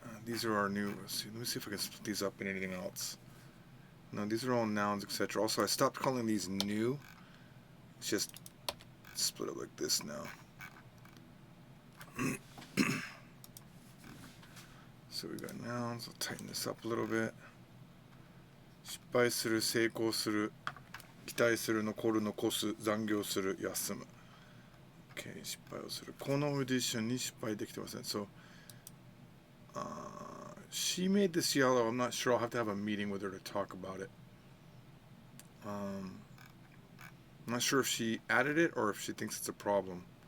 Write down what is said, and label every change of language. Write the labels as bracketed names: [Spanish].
[English] These are our new, let me see if I can split these up in anything else. No, these are all nouns, etc. Also, I stopped calling these new. It's just split up like this now. So we got nouns. I'll tighten this up a little bit. [Japanese] 失敗する、成功する、期待する、残る、残す、残業する、休む。Okay, 失敗をする。このオーディションに失敗できてません。 [English] So, she made this yellow. I'm not sure. I'll have to have a meeting with her to talk about it. I'm not sure if she added it or if she thinks it's a problem.